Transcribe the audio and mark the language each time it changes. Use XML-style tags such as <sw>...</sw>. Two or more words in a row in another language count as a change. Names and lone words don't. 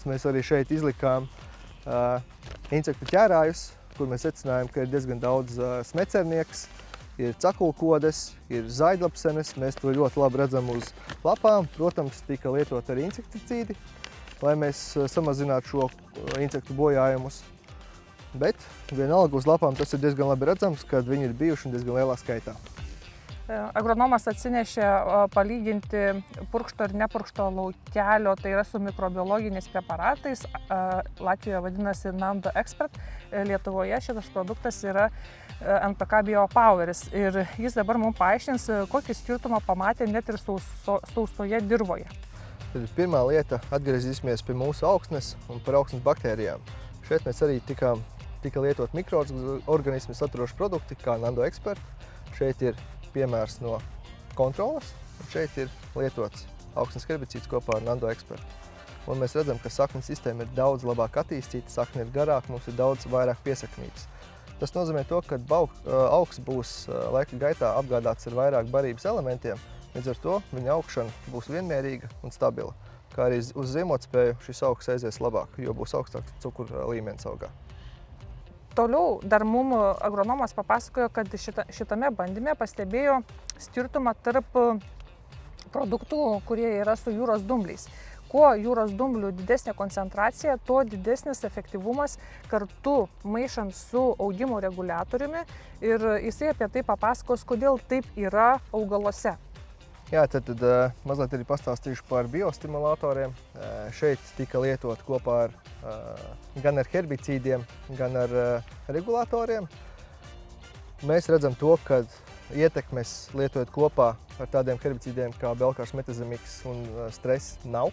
<lv>Mēs arī šeit izlikām insektu ķērājus, kur mēs secinājām, ka ir diezgan daudz smecernieks, ir cakulkodes, ir zaļlapsenes. Mēs to ļoti labi redzam uz lapām. Protams, tika lietot arī insekticīdi, lai mēs samazinātu šo insektu bojājumus. Bet vienalga uz lapām tas ir diezgan labi redzams, kad viņi ir bijuši diezgan lielā skaitā.</lv> <lt>Agronomas atsinešė palyginti purkšto ir nepurkšto laukelio, tai yra su mikrobiologiniais preparatais. Latvijoje vadinasi Nando Expert. Lietuvoje šitas produktas yra NPK Biopoweris. Ir jis dabar mums paaiškins, kokį skirtumą pamatė net ir sausoje dirvoje.</lt> <lv>Tad pirmā lieta - atgriezīsimies pie mūsu augsnes un par augsnes baktērijām. Šeit mēs arī tika lietot mikroorganismu saturoši produkti, kā Nando Expert. Šeit ir piemērs no kontroles, un šeit ir lietots augsnes herbicīds kopā ar Nando Expert. Un mēs redzam, ka saknes sistēma ir daudz labāk attīstīta, sakne ir garāka, mums ir daudz vairāk piesaknības. Tas nozīmē to, ka augs būs laika gaitā apgādāts ar vairāk barības elementiem, līdz ar to viņa augšana būs vienmērīga un stabila. Kā arī uz ziemotspēju šis augs aizies labāk, jo būs augstāks cukura līmenis augā.</lv> <lt>Toliau dar mum agronomas papasakojo, kad šitame bandyme pastebėjo skirtumą tarp produktų, kurie yra su jūros dumbliais. Kuo jūros dumblių didesnė koncentracija, tuo didesnis efektyvumas kartu maišant su augimo reguliatoriumi ir jisai apie tai papasakos, kodėl taip yra augaluose.</lt> <lv>Jā, tad mazliet arī pastāstīšu par biostimulatoriem. Šeit tika lietot kopā gan ar herbicīdiem, gan ar regulātoriem. Mēs redzam to, ka ietekmes lietojot kopā ar tādiem herbicīdiem kā belkārs, metazemiks un stress nav.</lv>